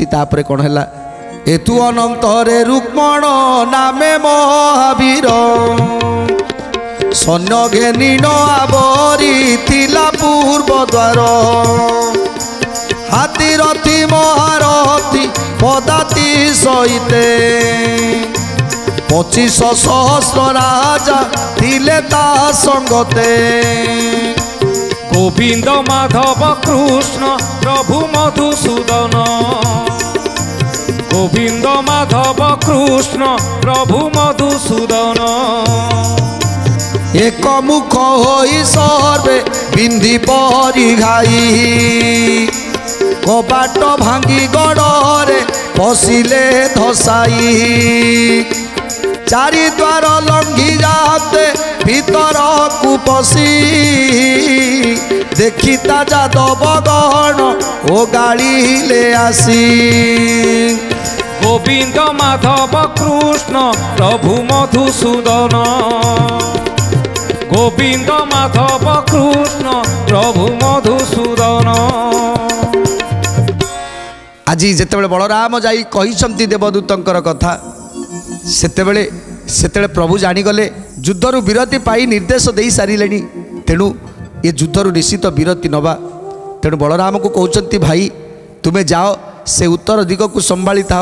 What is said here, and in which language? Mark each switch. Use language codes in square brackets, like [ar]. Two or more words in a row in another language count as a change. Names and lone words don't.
[or] ତାପରେ କ'ଣ ହେଲା, ଏତୁ ଅନନ୍ତରେ ରୁକ୍ମଣ ନାମେ ମହାବୀର ସୈନ୍ୟ ଘେନି ନ ଆବରି ଥିଲା ପୂର୍ବ ଦ୍ୱାର ହାତୀ ରଥି ମହାରଥୀ ପଦାତି ସହିତେ 25,000 ରାଜା ଥିଲେ ତା ସଙ୍ଗତେ গোবিন্দ মাধব কৃষ্ণ প্রভু মধুসূদন গোবিন্দ মাধব কৃষ্ণ প্রভু মধুসূদন। ଏକ ମୁଖ ହୋଇ ସର୍ବେ ବିନ୍ଧି ପରି ଘାଇ କବାଟ ଭାଙ୍ଗି ଗଡ଼ରେ ପଶିଲେ ଧସାଇ ଚାରି ଦ୍ୱାର ଲଙ୍ଘି ଯାତେ ଭିତରକୁ ପଶି ଦେଖି ତା ଯାଦବ ଗଣ ଓ ଗାଳିଲେ ଆସି গোবিন্দ মাধব কৃষ্ণ প্রভু মধুসূদন গোবিন্দ মাধব কৃষ্ণ প্রভু মধুসূদন। ଆଜି ଯେତେବେଳେ ବଳରାମ ଯାଇ କହିଛନ୍ତି ଦେବଦୂତଙ୍କର କଥା ସେତେବେଳେ ପ୍ରଭୁ ଜାଣିଗଲେ ଯୁଦ୍ଧରୁ ବିରତି ପାଇ ନିର୍ଦ୍ଦେଶ ଦେଇ ସାରିଲେଣି। ତେଣୁ ଏ ଯୁଦ୍ଧରୁ ନିଶ୍ଚିତ ବିରତି ନେବା। ତେଣୁ ବଳରାମକୁ କହୁଛନ୍ତି ଭାଇ ତୁମେ ଯାଅ ସେ ଉତ୍ତର ଦିଗକୁ ସମ୍ଭାଳି ଥାଅ।